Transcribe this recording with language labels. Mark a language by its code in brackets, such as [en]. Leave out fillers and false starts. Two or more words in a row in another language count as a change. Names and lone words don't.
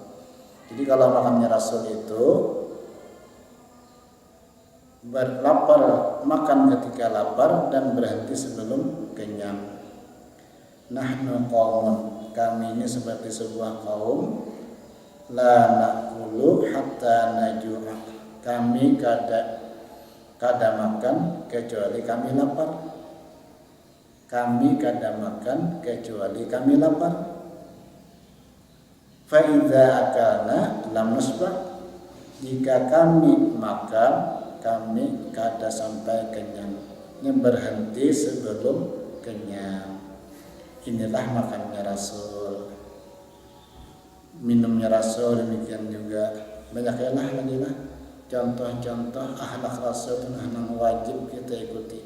[id] Jadi kalau makannya Rasul itu berlapar, makan ketika lapar dan berhenti sebelum kenyang. [ar] نحن قوم, [id] kami ini seperti sebuah kaum, [ar] لا نأكل حتى نجوع, [id] kami kada makan kecuali kami lapar. Kami kada makan kecuali kami lapar. [ar] فإذا أكلنا لم نشبع, [id] jika kami makan kami kada sampai kenyang, ini berhenti sebelum kenyang. Inilah makannya Rasul, minumnya Rasul, demikian juga banyak lagi lah contoh-contoh akhlak Rasul itu yang wajib kita ikuti.